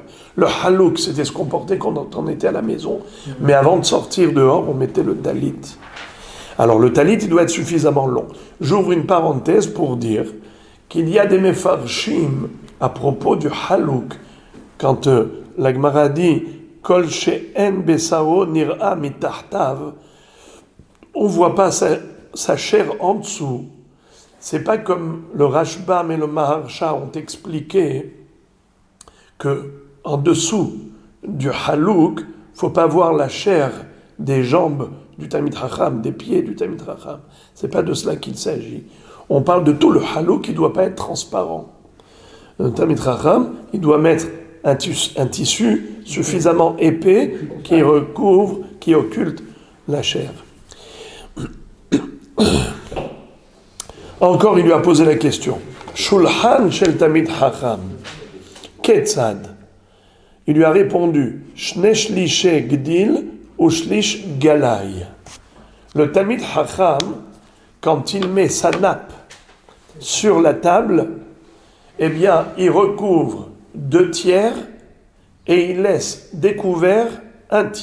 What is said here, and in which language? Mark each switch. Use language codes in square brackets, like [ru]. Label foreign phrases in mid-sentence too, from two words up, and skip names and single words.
[fr] Le halouk, c'était ce qu'on portait quand on était à la maison, mais avant de sortir dehors, on mettait le talit. Alors le talit, il doit être suffisamment long. J'ouvre une parenthèse pour dire qu'il y a des mefarshim à propos du halouk. Quand la Gemara dit [he] כל שאין בשרו נראה מתחתיו, [fr] on ne voit pas sa chair en dessous. C'est pas comme le Rashbam et le Maharsha ont expliqué que en dessous du halouk, faut pas voir la chair des jambes du [he] תלמיד חכם, [fr] des pieds du [he] תלמיד חכם. [fr] C'est pas de cela qu'il s'agit. On parle de tout le halouk qui ne doit pas être transparent. Le [he] תלמיד חכם, [fr] il doit mettre un tissu suffisamment épais qui recouvre, qui occulte la chair. Encore, il lui a posé la question. [he] שולחן של תלמיד חכם, כיצד. [fr] Il lui a répondu, [he] שני שלישי גדיל ו שליש גלאי. [fr] Le Talmid Chacham, quand il met sa nappe sur la table, eh bien, il recouvre 2/3 et il laisse découvert 1/3.